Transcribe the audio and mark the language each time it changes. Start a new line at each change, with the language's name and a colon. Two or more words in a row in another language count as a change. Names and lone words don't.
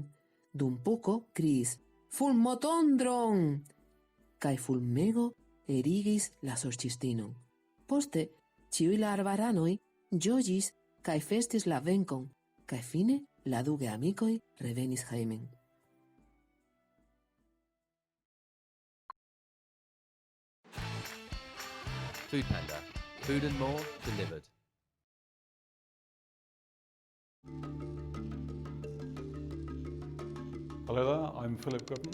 Esperanto: Dum Puko kriis: fulmotondron! Kaj fulmego erigis la sorĉistinon. Poste ĉiuj la arbaranoj ĝojis kaj festis la venkon, kaj fine la du geamikoj revenis hejmen.
English: Food Panda. Food and more delivered. Hello there, I'm Philip Goodman.